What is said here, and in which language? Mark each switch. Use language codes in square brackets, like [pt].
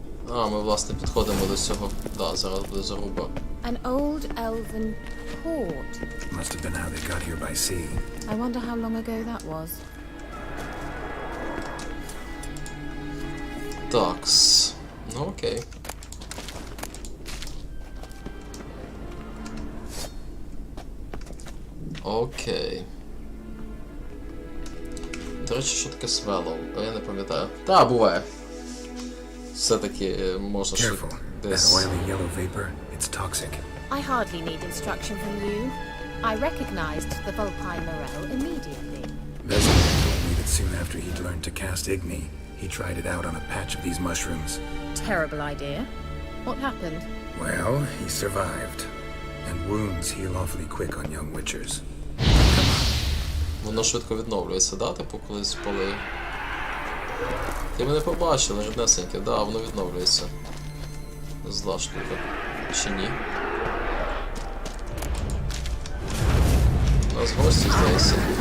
[uk] А, ми, власне, підходимо до цього. Да, зараз буде заруба. [en] An old elven port. Must have been how they got here by sea. I wonder how long ago that was. [uk] Такс. Ну окей. Окей. До речі, що таке свелоу? Я не пам'ятаю. Та, буває. Все-таки можна ж десь... [en] That oily yellow vapor, it's toxic. I hardly need instruction from you. I recognized the Vulpine Morel immediately. Vezemir told me that soon after he'd learned to cast Igni, he tried it out on a patch of these mushrooms. Terrible idea. What happened? Well, he survived. And wounds heal awfully quick on young witchers. [uk] Воно швидко відновлюється, да? Типу колись спали. Ти мене побачила, жирнесеньке, да, воно відновлюється. Зла штука. Чи ні? У нас гості, здається.